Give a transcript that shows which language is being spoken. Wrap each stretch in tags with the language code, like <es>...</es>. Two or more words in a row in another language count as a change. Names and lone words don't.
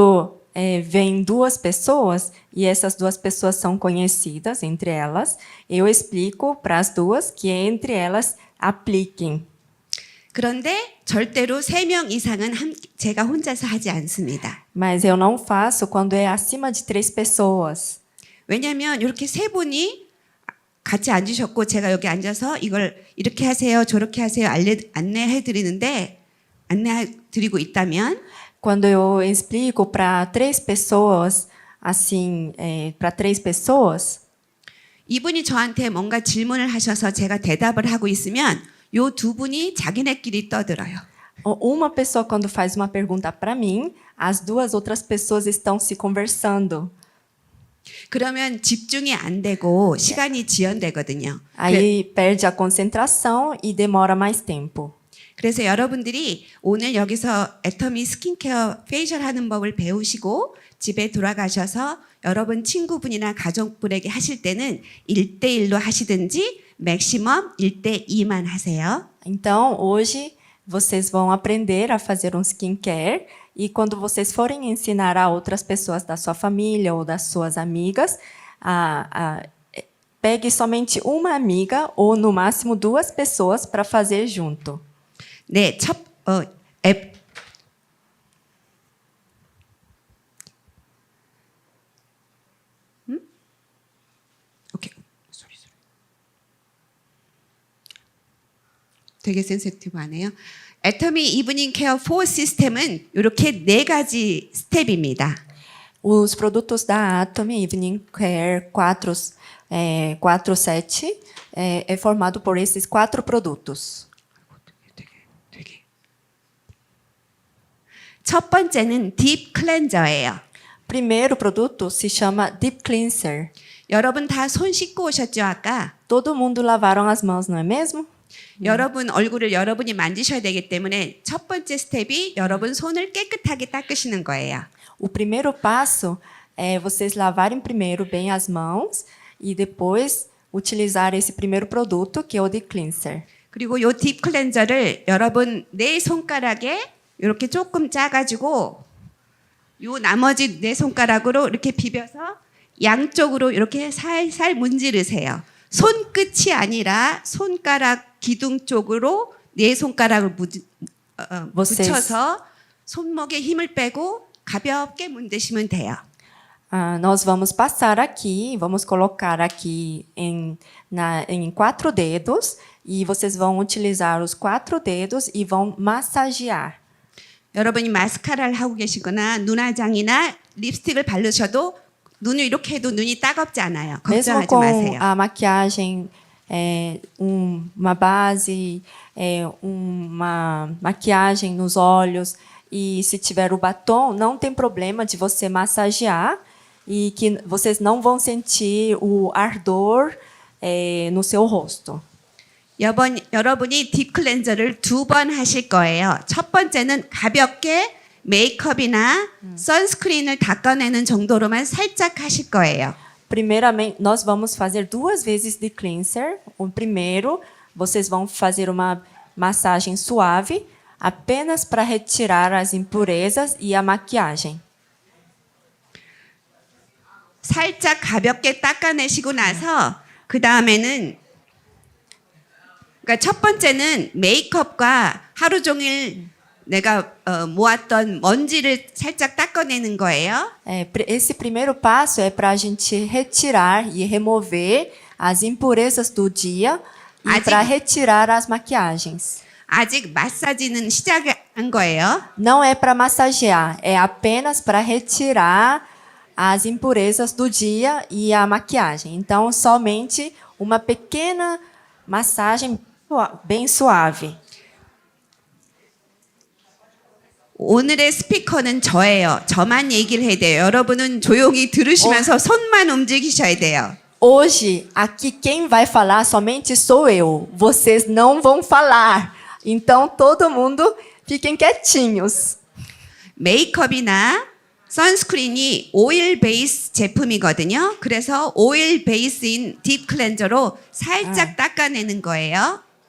<pt>Quando vêm duas pessoas e essas duas pessoas são conhecidas entre elas, eu explico para as duas que entre elas apliquem.</pt> <ko>그런데 절대로 3명 이상은 제가 혼자서 하지 않습니다.</ko> <pt>Mas eu não faço quando é acima de 3 pessoas.</pt> <ko>왜냐하면 이렇게 세 분이 같이 앉으셨고 제가 여기 앉아서 이걸 이렇게 하세요, 저렇게 하세요 안내해 드리고 있다면</ko> <pt>Quando eu explico para 3 pessoas, assim, para 3 pessoas,</pt> <ko>이분이 저한테 뭔가 질문을 하셔서 제가 대답을 하고 있으면 요 두 분이 자기네끼리 떠들어요.</ko> <pt>uma pessoa quando faz uma pergunta para mim, as duas outras pessoas estão se conversando.</pt> <ko>그러면 집중이 안 되고 시간이 지연되거든요.</ko> <pt>Aí perde a concentração e demora mais tempo.</pt> <ko>그래서 여러분들이 오늘 여기서 애터미 스킨케어 페이셜 하는 법을 배우시고 집에 돌아가셔서 여러분 친구분이나 가족분에게 하실 때는 1대1로 하시든지 맥시멈 1대2만 하세요.</ko> <pt>Então, hoje, vocês vão aprender a fazer um skincare e quando vocês forem ensinar a outras pessoas da sua família ou das suas amigas, pegue somente uma amiga ou, no máximo, 2 pessoas para fazer junto.</pt> <ko>네, 오케이. 되게 센시티브하네요. 애터미 이브닝 케어 4 시스템은 이렇게 4가지 스텝입니다.</ko> <pt>Os produtos da Atomy Evening Care 4.7 é formado por esses 4 produtos.</pt> <ko>첫 번째는 딥 클렌저예요.</ko> <pt>Primeiro produto se chama Deep Cleanser.</pt> <ko>여러분 다 손 씻고 오셨죠 아까?</ko> <pt>Todo mundo lavaram as mãos, não é mesmo?</pt> <ko>여러분 얼굴을 여러분이 만지셔야 되기 때문에 첫 번째 스텝이 여러분 손을 깨끗하게 닦으시는 거예요.</ko> <pt>O primeiro passo é vocês lavarem primeiro bem as mãos e depois utilizar esse primeiro produto, que é o Deep Cleanser.</pt> <ko>그리고 이 딥 클렌저를 여러분 네 손가락에 이렇게 조금 짜가지고 요 나머지 네 손가락으로 이렇게 비벼서 양쪽으로 이렇게 살살 문지르세요. 손끝이 아니라 손가락 기둥 쪽으로 네 손가락을 붙여서 손목에 힘을 빼고 가볍게 문드시면 돼요.</ko> <pt>Nós vamos passar aqui, vamos colocar aqui em 4 dedos e vocês vão utilizar os 4 dedos e vão massagear.</pt> <ko>여러분이 마스카라를 하고 계시거나 눈화장이나 립스틱을 바르셔도 눈을 이렇게 해도 눈이 따갑지 않아요.</ko> <pt>Mesmo</pt> <ko>걱정하지</ko> <pt>com</pt> <ko>마세요.</ko> <pt>a maquiagem, uma base, uma maquiagem nos olhos e se tiver o batom, não tem problema de você massagear e que vocês não vão sentir o ardor no seu rosto.</pt> <ko>여러분이 딥 클렌저를 2번 하실 거예요. 첫 번째는 가볍게 메이크업이나 선스크린을 닦아내는 정도로만 살짝 하실 거예요.</ko> <pt>Primeiramente, nós vamos fazer 2 vezes de cleanser. O primeiro, vocês vão fazer uma massagem suave, apenas para retirar as impurezas e a maquiagem.</pt> <ko>살짝 가볍게 닦아내시고 나서 그 다음에는 그러니까 첫 번째는 메이크업과 하루 종일 내가 모았던 먼지를 살짝 닦아내는 거예요.</ko> <pt>Esse primeiro passo é para a gente retirar e remover as impurezas do dia e para retirar as maquiagens.</pt> <ko>아직 마사지는 시작한 거예요.</ko> <pt>Não é para massagear, é apenas para retirar as impurezas do dia e a maquiagem. Então, somente uma pequena massagem bem suave.</pt> <ko>오늘의 스피커는 저예요. 저만 얘기를 해야 돼요. 여러분은 조용히 들으시면서 손만 움직이셔야 돼요.</ko> <pt>Hoje, aqui quem vai falar somente sou eu. Vocês não vão falar. Então, todo mundo fiquem quietinhos.</pt> <ko>메이크업이나 선스크린이 오일 베이스 제품이거든요. 그래서 오일 베이스인 딥 클렌저로 살짝 닦아내는 거예요.</ko>